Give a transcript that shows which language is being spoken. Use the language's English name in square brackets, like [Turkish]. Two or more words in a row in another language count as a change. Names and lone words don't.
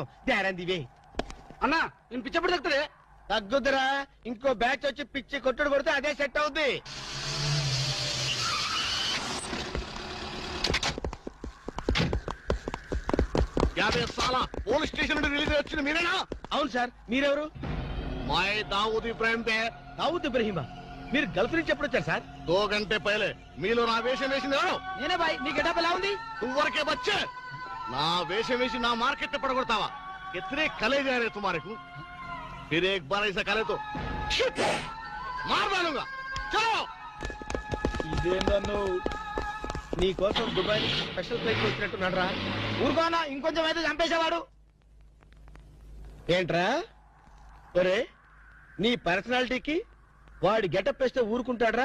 [Telugu] దేరందివే అన్నా, నేను పిచ్చప్పుడు తగ్గుతుంది. తగ్గుద్దురా, ఇంకో బ్యాచ్ వచ్చి పిచ్చి కొట్టుడు కొడితే అదే సెట్ అవుద్ది. పోలీస్ స్టేషన్ నుండి రిలీజ్ వచ్చింది మీరేనా? అవును సార్, మీరెవరు? [Hindi] मैं दाऊद इब्राहिम थे। [Telugu] దావుద్ ఇబ్రహీమా, మీరు గల్ఫ్ నుంచి ఎప్పుడు వచ్చారు సార్? [Hindi] 2 घंटे पहले। [Telugu] మీలో నా వేషం వేసింది ఎవరు? నేనే బాయ్. నీ గెటప్ ఎలా ఉంది? [Hindi] तुवरके बच्चे [Telugu] నా వేషం వేసి నా మార్కెట్ పడగొడతావా? [Hindi] कितने कले जा रहे तुम्हारे को? फिर एक बार ऐसा करे तो मार डालूंगा। चलो। [Telugu] ఇదేందన్ను నీ కోసం దుబాయ్ స్పెషల్ ఫ్లైట్ వచ్చినట్టున్నాడు రా. ఊరుకోనా, ఇంకొంచెం అయితే చంపేసేవాడు. ఏంట్రా ఒరే, నీ పర్సనాలిటీకి వాడి గెటప్ వేస్తే ఊరుకుంటాడ్రా?